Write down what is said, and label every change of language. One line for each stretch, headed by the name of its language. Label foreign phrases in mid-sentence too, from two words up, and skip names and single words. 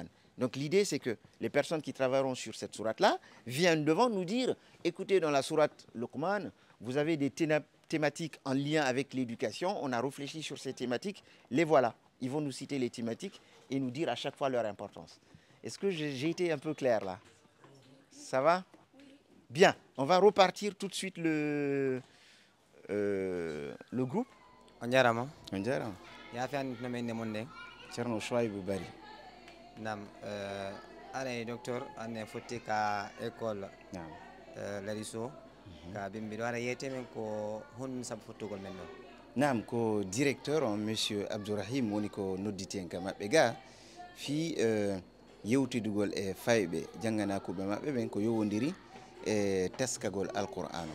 French: Donc l'idée, c'est que les personnes qui travailleront sur cette sourate-là viennent devant nous dire, écoutez, dans la sourate Luqman, vous avez des thématiques en lien avec l'éducation, on a réfléchi sur ces thématiques, les voilà. Ils vont nous citer les thématiques et nous dire à chaque fois leur importance. Est-ce que j'ai été un peu clair là? Ça va? Bien, on va repartir tout de suite le groupe.
Fula: On jarama. On jarama. Ya fi an no men mon den. Cerno Chouaïbou Bari. Nam ane docteur ane fotti ka école. Nam. Lariso. Ka bimbi do ara yete men ko hon sab fottugol men non. Nam ko directeur on monsieur Abdourahim woni ko nodditen ka mabbe ga fi yewtidugol e faybe janganakuɓe mabbe ben ko yowondiri e teskagol alquran.